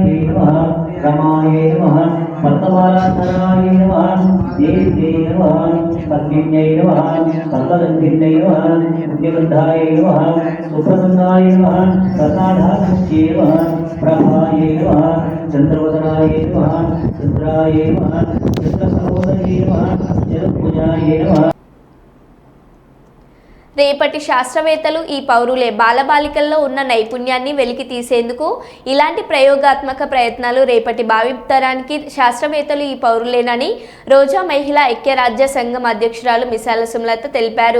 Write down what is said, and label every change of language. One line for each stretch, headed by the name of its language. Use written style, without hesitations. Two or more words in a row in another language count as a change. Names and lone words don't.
Sanskrit: नमः रमाय नमः पद्मवालाधराय नमः देव्यै नमः पद्मिन्यै नमः पद्मगन्धिन्यै नमः पुण्यगन्धाय नमः सुप्रसन्नाय नमः प्रसादाख्ये नमः प्रभाय नमः चन्द्रवदनाय नमः चन्द्राय नमः चन्द्रसहोदरे नमः चतुर्भुजाय नमः।
Telugu: రేపటి శాస్త్రవేత్తలు ఈ పౌరులే. బాలబాలికల్లో ఉన్న నైపుణ్యాన్ని వెలికి తీసేందుకు ఇలాంటి ప్రయోగాత్మక ప్రయత్నాలు రేపటి భావితరానికి శాస్త్రవేత్తలు ఈ పౌరులేనని రోజా మహిళా ఐక్యరాజ్య సంఘం అధ్యక్షురాలు మిసాల సుమలత తెలిపారు.